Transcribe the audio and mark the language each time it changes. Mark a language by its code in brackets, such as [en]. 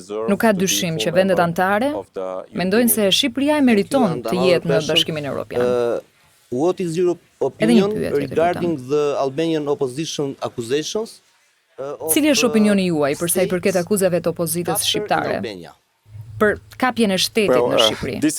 [sq] Nuk ka dyshim që vendet anëtare mendojnë se Shqipëria e meriton të jetë në Bashkimin Evropian. [en] What is your opinion regarding the Albanian opposition accusations? [sq] Cili është opinioni juaj përsa i përket akuzave të opozitës shqiptare për kapjen e shtetit në Shqipëri?